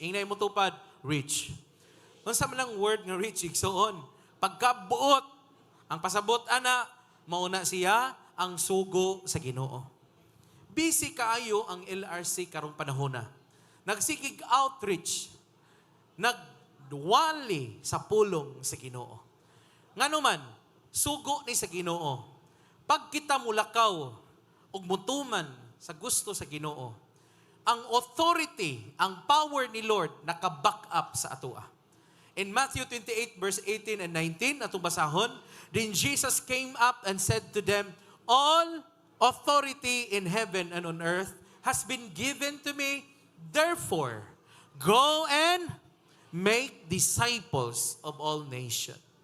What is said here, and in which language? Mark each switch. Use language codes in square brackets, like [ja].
[ceb] Ingay mo tupad, rich. Kung sa malang word nga rich, igsoon, pagkabuot, ang pasabot ana, mauna siya ang sugo sa Ginoo. Busy kaayo ang LRC karong panahon na. Nagsikig outreach, nagwali sa pulong sa Ginoo. Ngano man, sugo ni sa Ginoo. Pag kita mulakaw ug mutuman sa gusto sa Ginoo, ang authority, ang power ni Lord naka-back up sa atoa. [en] In Matthew 28 verse 18 and 19, [ceb] atong basahon, [en] then Jesus came up and said to them, all authority in heaven and on earth has been given to me. Therefore, go and make disciples of all nations.